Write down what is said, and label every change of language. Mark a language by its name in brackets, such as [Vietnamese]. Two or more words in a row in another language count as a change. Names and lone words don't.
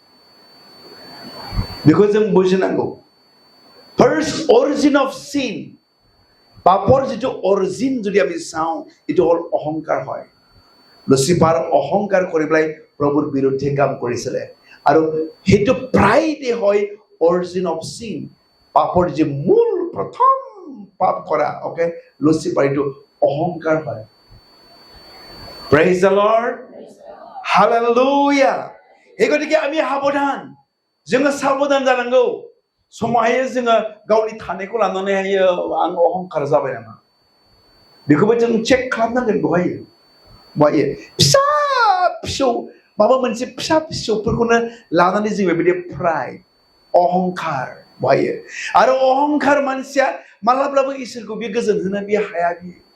[Bodo] बेखौ जों बुजिनांगौ [English] first origin of sin [Assamese] পাপৰ যেটো অৰিজিন যদি আমি চাওঁ এটো হল অহংকাৰ হয় লুচিফাৰ অহংকাৰ কৰি পেলাই প্ৰভুৰ বিৰুদ্ধে কাম কৰিছিলে আৰু হেতু প্ৰাইডে হয় [English] origin of sin [Assamese] পাপৰ যে মূল প্ৰথম পাপ কৰা ওকে লুচিফাৰ এটো অহংকাৰ হয় [English] praise the Lord [Assamese] হালেলুয়া এই গতিকে আমি সাৱধান जोङो [Bodo] साबधान जानांगौ समावहाय जोङो गावनि थानायखौ लानानै आं अहंकार जाबाय नामा बेखौबो जों चेक खालामनांगोन बहाय फिसा फिसौ माबा मोनसे फिसा फिसौफोरखौनो लानानै जों बेबायदि प्राइड अहंकार बहाय आरो अहंकार मानसिया मालाब्लाबो इसोरखौ बे गोजोन होनो बे हाया बे